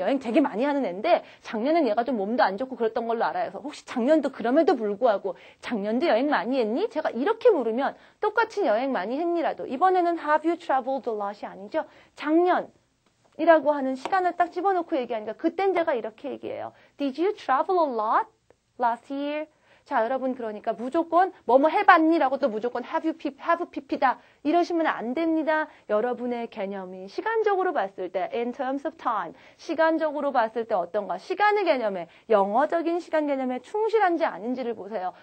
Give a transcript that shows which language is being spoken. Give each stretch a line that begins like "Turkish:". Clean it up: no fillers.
Korean: 여행 되게 많이 하는 애인데 작년엔 얘가 좀 몸도 안 좋고 그랬던 걸로 알아요. 그래서 혹시 작년도 그럼에도 불구하고 작년도 여행 많이 했니? 제가 이렇게 물으면 똑같이 여행 많이 했니라도 이번에는
English: have you traveled a lot
Korean: 이 아니죠. 작년이라고 하는 시간을 딱 집어넣고 얘기하니까 그땐 제가 이렇게 얘기해요.
English: Did you travel a lot last year?
Korean: 자, 여러분 그러니까 무조건 뭐뭐 해봤니라고 또 무조건 have pp다 이러시면 안 됩니다. 여러분의 개념이 시간적으로 봤을 때
English: in terms of time
Korean: 시간적으로 봤을 때 어떤가 시간의 개념에 영어적인 시간 개념에 충실한지 아닌지를 보세요.